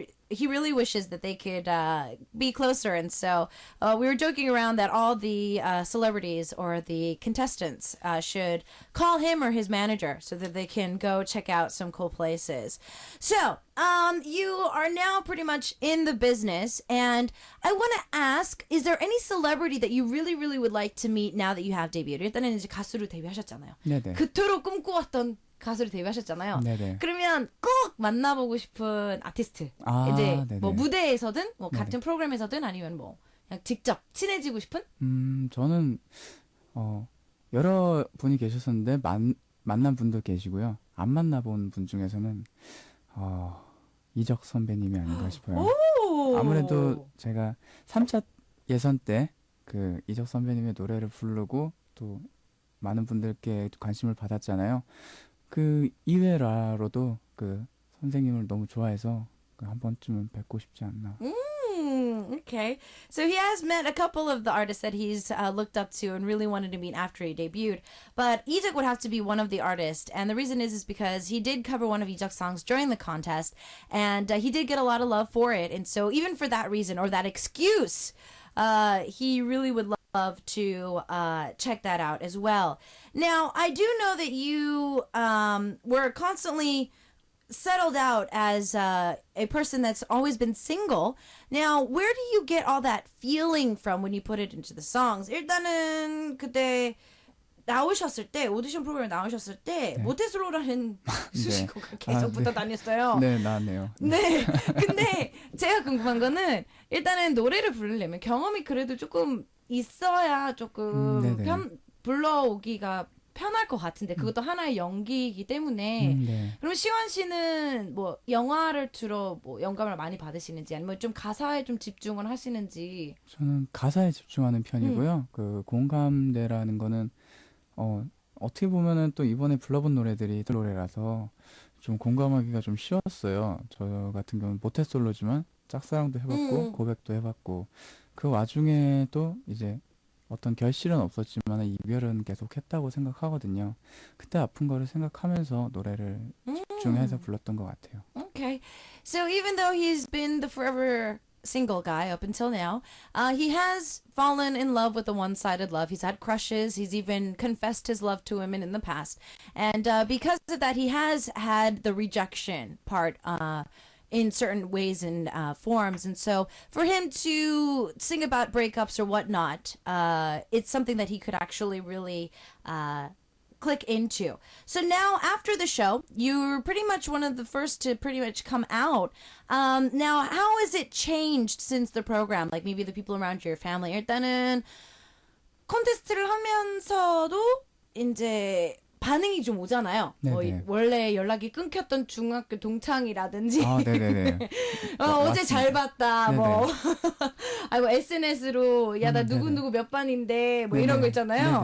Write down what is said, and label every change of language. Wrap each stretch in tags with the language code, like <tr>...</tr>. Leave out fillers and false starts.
<en>He really wishes that they could be closer, and so we were joking around that all the celebrities or the contestants should call him or his manager so that they can go check out some cool places. So you are now pretty much in the business, and I want to ask, is there any celebrity that you really, really would like to meet now that you have debuted?</en> <ko>일단은 이제 가수로 데뷔하셨잖아요. 네네. 그토록 꿈꿔왔던 가수로 데뷔하셨잖아요. 네네. 그러면 꼭 만나보고 싶은 아티스트. 이제 네네. 뭐 무대에서든 뭐 같은 프로그램에서든 아니면 뭐 그냥 직접 친해지고 싶은? 저는 여러 분이 계셨었는데 만난 분도 계시고요. 안 만나본 분 중에서는 이적 선배님이 아닌가 싶어요. 오! 아무래도 제가 3차 예선 때 그 이적 선배님의 노래를 부르고 또 많은 분들께 관심을 받았잖아요. 그 이외라로도 그 선생님을 너무 좋아해서 한 번쯤은 뵙고 싶지 않나.</ko> <en>Okay. So he has met a couple of the artists that he's looked up to and really wanted to meet after he debuted. But Ijak would have to be one of the artists. And the reason is because he did cover one of Ijak's songs during the contest. And he did get a lot of love for it. And so even for that reason or that excuse, he really would love to check that out as well. Now, I do know that you were constantly settled out as a person that's always been single. Now, where do you get all that feeling from when you put it into the songs?</en> <ko>일단은 그때 나오셨을 때 오디션 프로그램 나오셨을 때 모태솔로라는 수식어가 계속 붙어 다녔어요. 네, 나왔네요. 네. 근데 제가 궁금한 거는 일단은 노래를 부르려면 경험이 그래도 조금 있어야 조금 불러오기가 편할 것 같은데 그것도 하나의 연기이기 때문에 네. 그럼 시원 씨는 뭐 영화를 주로 뭐 영감을 많이 받으시는지 아니면 좀 가사에 좀 집중을 하시는지. 저는 가사에 집중하는 편이고요. 그 공감대라는 거는 어떻게 보면은 또 이번에 불러본 노래들이 노래라서 좀 공감하기가 좀 쉬웠어요. 저 같은 경우는 모태솔로지만 짝사랑도 해봤고 고백도 해봤고 그 와중에 또 이제 어떤 결실은 없었지만 이별은 계속 했다고 생각하거든요. 그때 아픈 거를 생각하면서 노래를 집중해서 불렀던 것 같아요.</ko> <en>Okay. So even though he's been the forever single guy up until now, he has fallen in love with a one-sided love. He's had crushes. He's even confessed his love to women in the past. And because of that, he has had the rejection part in certain ways and forms. And so for him to sing about breakups or whatnot, it's something that he could actually really click into. So now after the show, you're pretty much one of the first to pretty much come out. Now, how has it changed since the program? Like maybe the people around your family.</en> <ko>일단은 콘테스트를 하면서도 이제 반응이 좀 오잖아요. 뭐 원래 연락이 끊겼던 중학교 동창이라든지 네네네. 어제 잘 봤다. 네네. 뭐 아이고 SNS로 야 나 누구누구 몇 반인데 뭐 이런 거 있잖아요.</ko>